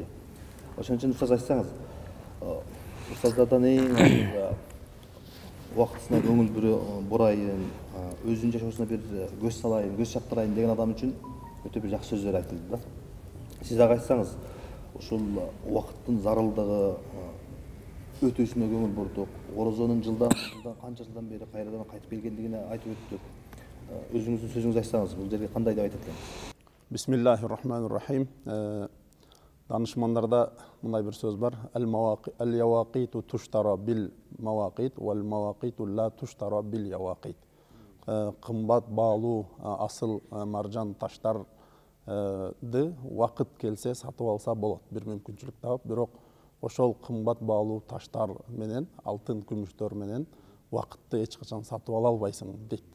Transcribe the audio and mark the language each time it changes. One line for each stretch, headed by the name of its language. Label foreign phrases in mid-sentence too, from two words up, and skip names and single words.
Kyrgyz: Ошон үчүн устаз айтсаңыз, устаздардан эң убактысына көңүл бурайын, өзүнүн жашоосуна бир көз салайын, көз чаптырайын деген адам үчүн өтө бир жакшы сөздөр айтылды да. Сиз дагы айтсаңыз, ушул убакыттын зарылдыгы өтүүсүнө көңүл бурдук, орозонун жылдан канча жылдан бери кайрадан кайтып келгендигине айтып өттүк. Өзүңүздүн сөзүңүздү айтсаңыз, бул жерге кандай деп айтат экенсиз?
Arabic: بسم الله الرحمن الرحيم.
Kyrgyz: Данышмандарда мындай бир сөз бар.
Arabic: اليواقيت تشترى بالمواقيت، والمواقيت لا تشترى باليواقيت.
Kyrgyz: Кымбат баалуу асыл маржан таштарды вакыт келсе сатып алса болот, бир мүмкүнчүлүк таап, бирок ошол кымбат баалуу таштар менен, алтын күмүштөр менен вакытты эч качан сатып ала албайсың дейт да.